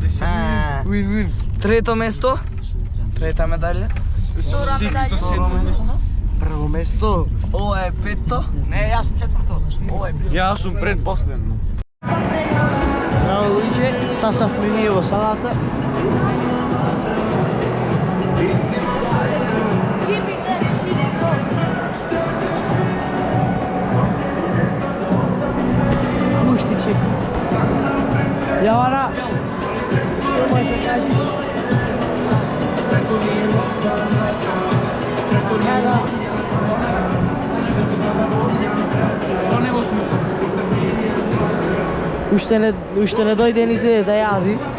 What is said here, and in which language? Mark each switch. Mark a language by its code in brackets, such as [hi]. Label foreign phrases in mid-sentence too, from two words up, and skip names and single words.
[en] Win-win. [mk] Трето место. Трета медалја. Прво место. Ова е петто. Не, јас сум четврто. Јас сум предпоследно. Браво, Луиджи. Стасавме ние во салата. [en] Give me that shit, bro. [mk] Пуштичи. Јована. Што можеш да кажеш? Уште не дојде ни се да јади.